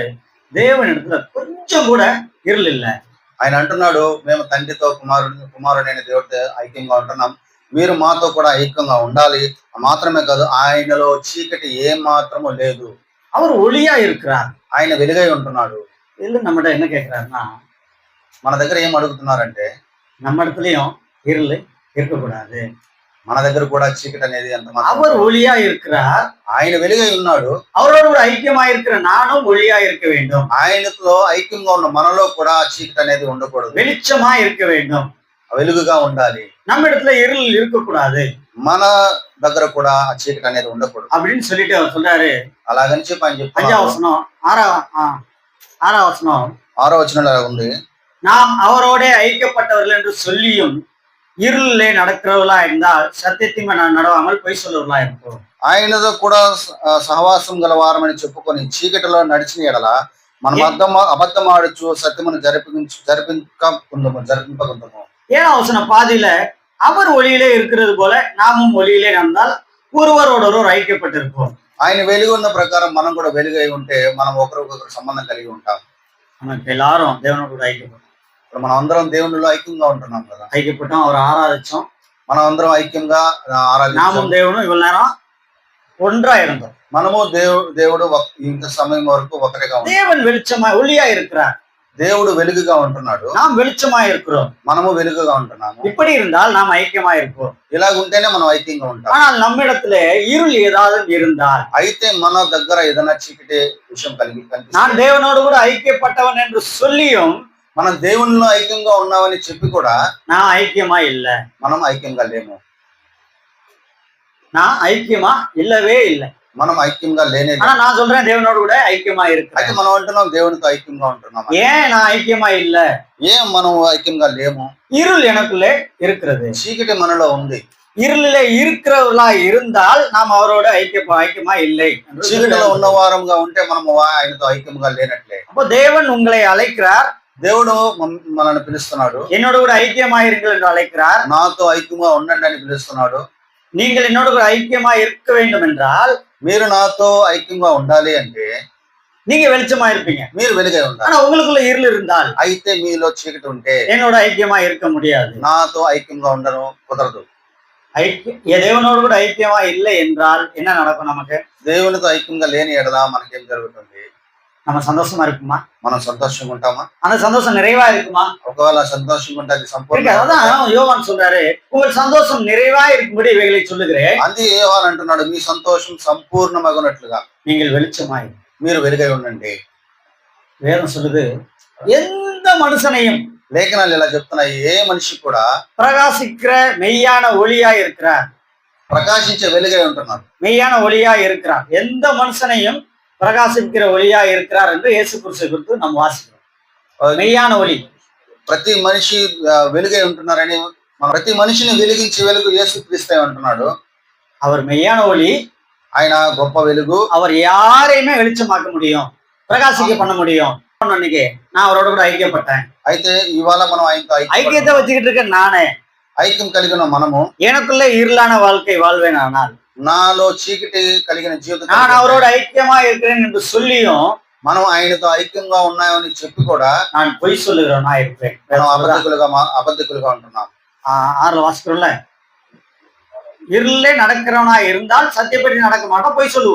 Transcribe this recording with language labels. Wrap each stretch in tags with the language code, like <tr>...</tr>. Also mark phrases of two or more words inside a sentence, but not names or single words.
<ta>தேவன் இடத்துல கொஞ்சம் கூட இருள் இல்லை.</ta> <te>ఆయన అంటున్నాడు, మేము తండ్రితో కుమారుడైన దేవుడితో ఐక్యంగా ఉంటున్నాం, మీరు మాతో కూడా ఐక్యంగా ఉండాలి. మాత్రమే కాదు, ఆయనలో చీకటి ఏ మాత్రము లేదు.</te> <ta>அவர் ஒளியா இருக்கிறார்,</ta> <te>ఆయన వెలుగై ఉంటున్నాడు.</te> <ta>இதுல நம்மகிட்ட என்ன கேட்கிறாருன்னா,</ta> <te>మన దగ్గర ఏం అడుగుతున్నారంటే</te> <ta>நம்ம இடத்துலயும் இருள் இருக்கக்கூடாது.</ta> <te>మన దగ్గర కూడా చీకటి అనేది ఎంత మాత్రం.</te> <ta>அவர் ஒளியா இருக்கிறார்,</ta> <te>ఆయన వెలుగై ఉన్నాడు,</te> <ta>அவரோட கூட ஐக்கியமா இருக்கிற நானும் ஒளியா இருக்க வேண்டும்.</ta> <te>ఆయనతో ఐక్యంగా ఉన్న మనలో కూడా చీకటి అనేది ఉండకూడదు,</te> <ta>வெளிச்சமா இருக்க வேண்டும்,</ta> <te>వెలుగుగా ఉండాలి.</te> <ta>நம்ம இடத்துல இருள் இருக்கக்கூடாது,</ta> <te>మన దగ్గర కూడా ఆ చీకటి అనేది ఉండకూడదు</te> <ta>அப்படின்னு சொல்லிட்டு அவர் சொல்றாரு.</ta> <te>అలాగని చెప్పి ఆయన 5వ చెప్తున్నారు.</te> <ta>வசனம் 6వ வசனம்,</ta> <te>6వ వచనంలో ఎలా ఉంది?</te> <ta>நாம் அவரோட ஐக்கியப்பட்டவர்கள் என்று சொல்லியும் இருளிலே நடக்கிறவர்களா இருந்தால் சத்தியத்தின் நடவாமல் பொய் சொல்லுவர்களா இருப்போம்.</ta> <te>ఆయనతో కూడా సహవాసం గల వారమని చెప్పుకొని చీకటిలో నడిచిన ఎడల మనం అబద్ధం ఆడచ్చు, సత్యమును జరిపింపకుందాము.</te> <ta>7వ வசனம் பாதியில அவர் ஒளியிலே இருக்கிறது போல நாமும் ஒளியிலே நடந்தால் ஒருவரோடொருவர் ஐக்கியப்பட்டிருப்போம்.</ta> <te>ఆయన వెలుగు ఉన్న ప్రకారం మనం కూడా వెలుగై ఉంటే మనం ఒకరికొకరు సంబంధం కలిగి ఉంటాం.</te> <ta>நமக்கு எல்லாரும் தேவனோட கூட ஐக்கியப்பட்டோம்.</ta> <te>ఇప్పుడు మనం అందరం దేవునిలో ఐక్యంగా ఉంటున్నాం కదా,</te> <ta>ஐக்கியப்பட்டோம், அவரை ஆராதிச்சோம்.</ta> <te>మనం అందరం ఐక్యంగా ఆరాధించాం.</te> <ta>நாமும் தேவனும் இவ்வளவு நேரம் ஒன்றா இருந்தோம்.</ta> <te>మనము దేవుడు ఇంత సమయం వరకు ఒకరిగా ఉంటాం.</te> <ta>தேவன் வெளிச்சமா ஒளியா இருக்கிறார்,</ta> <te>దేవుడు వెలుగుగా ఉంటున్నాడు,</te> <ta>நாம் வெளிச்சமா இருக்கிறோம்.</ta> <te>మనము వెలుగుగా ఉంటున్నాము.</te> <ta>இப்படி இருந்தால் நாம் ஐக்கியமா இருப்போம்.</ta> <te>ఇలాగుంటేనే మనం ఐక్యంగా ఉంటాం.</te> <ta>ஆனால் நம்மிடத்துல இருள் ஏதாவது இருந்தால்,</ta> <te>అయితే మన దగ్గర ఏదైనా చీకటి విషయం కనిపిస్తే,</te> <ta>நான் தேவனோடு கூட ஐக்கியப்பட்டவன் என்று சொல்லியும்</ta> <te>మనం దేవునిలో ఐక్యంగా ఉన్నామని చెప్పి కూడా</te> <ta>நான் ஐக்கியமா இல்ல,</ta> <te>మనం ఐక్యంగా లేము.</te> <ta>நான் ஐக்கியமா இல்லவே இல்லை.</ta> <te>మనం ఐక్యంగా లేనే.</te> <ta>ஆனா நான் சொல்றேன் தேவனோடு கூட ஐக்கியமா</ta> <te>అయితే</te> <ta>இருக்கிறேன்.</ta> <te>మనం అంటున్నాం దేవునితో ఐక్యంగా ఉంటున్నాం.</te> <ta>ஏன் நான் ஐக்கியமா இல்ல?</ta> <te>ఏం మనం ఐక్యంగా లేము?</te> <ta>இருள் எனக்குள்ளே இருக்கிறது.</ta> <te>చీకటి మనలో ఉంది.</te> <ta>இருளிலே இருக்கிறவர்களா இருந்தால் நாம் அவரோட ஐக்கியமா இல்லை.</ta> <te>చీకటిలో ఉన్న వారంగా ఉంటే మనము ఆయనతో ఐక్యంగా లేనట్లే.</te> <ta>அப்போ தேவன் உங்களை அழைக்கிறார்,</ta> <te>దేవుడు మనల్ని పిలుస్తున్నాడు,</te> <ta>என்னோட கூட ஐக்கியமா இருங்கள் என்று அழைக்கிறார்.</ta> <te>నాతో ఐక్యంగా ఉండండి అని పిలుస్తున్నాడు.</te> <ta>நீங்கள் என்னோட கூட ஐக்கியமா இருக்க வேண்டும் என்றால்</ta> <te>మీరు నాతో ఐక్యంగా ఉండాలి అంటే</te> <ta>நீங்க வெளிச்சமா இருப்பீங்க.</ta> <te>మీరు వెలుగై ఉండాలి.</te> <ta>ஆனா உங்களுக்குள்ள இருள் இருந்தால்,</ta> <te>అయితే మీలో చీకటి ఉంటే</te> <ta>என்னோட ஐக்கியமா இருக்க முடியாது.</ta> <te>నాతో ఐక్యంగా ఉండడం కుదరదు.</te> <ta>தேவனோடு கூட ஐக்கியமா இல்லை என்றால் என்ன நடக்கும்? நமக்கு</ta> <te>దేవునితో ఐక్యంగా లేని ఎడల మనకేం జరుగుతుంది?</te> <ta>நம்ம சந்தோஷமா இருக்குமா?</ta> <te>మనం సంతోషంగా ఉంటామా?</te> <ta>அந்த சந்தோஷம் நிறைவா இருக்குமா?</ta> <te>ఒకవేళ సంతోషంగా ఉంటే అది సంపూర్ణ.</te> <ta>அதான் யோவான் சொல்றாரு, உங்கள் சந்தோஷம் நிறைவா இருக்கும்படி இவைகளை சொல்லுகிறேன்.</ta> <te>అందుకే యోహాను అంటున్నాడు, మీ సంతోషం సంపూర్ణమగునట్లుగా</te> <ta>நீங்கள் வெளிச்சமாய்</ta> <te>మీరు వెలుగై ఉండండి.</te> <ta>வேதம் சொல்லுது, எந்த மனுஷனையும்</ta> <te>లేఖనాలు ఇలా చెప్తున్నాయి, ఏ మనిషి కూడా</te> <ta>பிரகாசிக்கிற மெய்யான ஒளியா இருக்கிறார்,</ta> <te>ప్రకాశించే వెలుగై ఉంటున్నారు.</te> <ta>மெய்யான ஒளியா இருக்கிறார், எந்த மனுஷனையும் பிரகாசிக்கிற ஒளியா இருக்கிறார் என்று இயேசு கிறிஸ்துவை குறித்து நாம் வாசிக்கிறோம். மெய்யான ஒளி,</ta> <te>ప్రతి మనిషి వెలుగై ఉంటున్నారని, ప్రతి మనిషిని వెలిగించే వెలుగు యేసుక్రీస్తు అంటున్నాడు.</te> <ta>அவர் மெய்யான ஒளி,</ta> <te>ఆయన గొప్ప వెలుగు.</te> <ta>அவர் யாரையுமே வெளிச்சமாக்க முடியும், பிரகாசிக்க பண்ண முடியும். அன்னைக்கு நான் அவரோட கூட ஐக்கியப்பட்டேன்.</ta> <te>అయితే ఇవాళ మనం ఆయనతో</te> <ta>ஐக்கியத்தை வச்சுக்கிட்டு இருக்கேன் நானே.</ta> <te>ఐక్యం కలిగిన మనము,</te> <ta>எனக்குள்ள இருளான வாழ்க்கை வாழ்வேன், ஆனால்</ta> <te>నాలో చీకటి కలిగిన జీవితం,</te> <ta>நான் அவரோட ஐக்கியமா இருக்கிறேன் என்று சொல்லியும்</ta> <te>మనం ఆయనతో ఐక్యంగా ఉన్నామని చెప్పి కూడా</te> <ta>நான் பொய் சொல்லுகிறவனா இருப்பேன்.</ta> <te>మనం అబద్ధికులుగా ఉంటున్నాం.</te> <ta>6ல வாசிக்கிறோம்ல, இருளே நடக்கிறவனா இருந்தால் சத்தியப்படி நடக்க மாட்டோம், போய் சொல்லுவோம்.</ta>